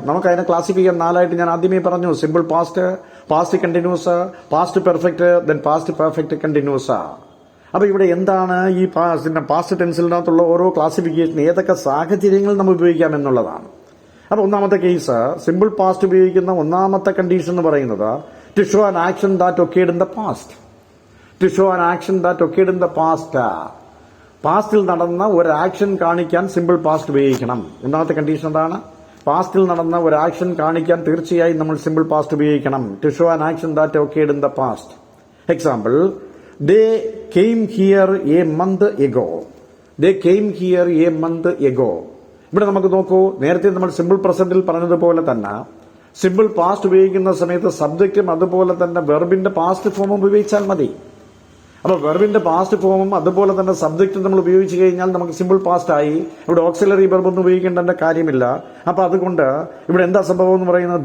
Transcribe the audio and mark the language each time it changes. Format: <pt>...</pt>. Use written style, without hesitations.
<ml>നമുക്ക് അതിനെ ക്ലാസിഫൈ ചെയ്യാൻ 4ആയിട്ട് ഞാൻ ആദ്യമേ പറഞ്ഞു. Simple past, past continuous, past perfect, then past perfect continuous. അപ്പൊ ഇവിടെ എന്താണ് ഈ പാസ്റ്റ് ടെൻസിനകത്തുള്ള ഓരോ ക്ലാസിഫിക്കേഷൻ, ഏതൊക്കെ സാഹചര്യങ്ങൾ നമ്മൾ ഉപയോഗിക്കാം എന്നുള്ളതാണ്. അപ്പൊ ഒന്നാമത്തെ കേസ്, സിമ്പിൾ പാസ്റ്റ് ഉപയോഗിക്കുന്ന ഒന്നാമത്തെ കണ്ടീഷൻ എന്ന് പറയുന്നത്</ml> <en>To show an action that occurred in the past. To show an action that occurred in the past.</en> <ml>പാസ്റ്റിൽ നടന്ന ഒരു ആക്ഷൻ കാണിക്കാൻ സിമ്പിൾ പാസ്റ്റ് ഉപയോഗിക്കണം. ഒന്നാമത്തെ കണ്ടീഷൻ എന്താണ്? പാസ്റ്റിൽ നടന്ന ഒരു ആക്ഷൻ കാണിക്കാൻ തീർച്ചയായും നമ്മൾ സിമ്പിൾ പാസ്റ്റ് ഉപയോഗിക്കണം.</ml> <en>To show an action that occurred in the past.</en> <ml>Example,</ml> <en>they came here a month ago. They came here a month ago.</en> <ml>ഇവിടെ നമുക്ക് നോക്കൂ, നേരത്തെ നമ്മൾ സിമ്പിൾ പ്രസന്റിൽ പറഞ്ഞതുപോലെ തന്നെ സിമ്പിൾ പാസ്റ്റ് ഉപയോഗിക്കുന്ന സമയത്ത് സബ്ജക്റ്റും അതുപോലെ തന്നെ വെർബിന്റെ പാസ്റ്റ് ഫോമും ഉപയോഗിച്ചാൽ മതി. അപ്പൊ വെർബിന്റെ പാസ്റ്റ് ഫോമും അതുപോലെ തന്നെ സബ്ജക്റ്റും നമ്മൾ ഉപയോഗിച്ച് കഴിഞ്ഞാൽ നമുക്ക് സിമ്പിൾ പാസ്റ്റ് ആയി. ഇവിടെ ഓക്സിലറി വെർബ് ഒന്നും ഉപയോഗിക്കേണ്ട കാര്യമില്ല. അപ്പൊ അതുകൊണ്ട് ഇവിടെ എന്താ സംഭവം എന്ന് പറയുന്നത്?</ml>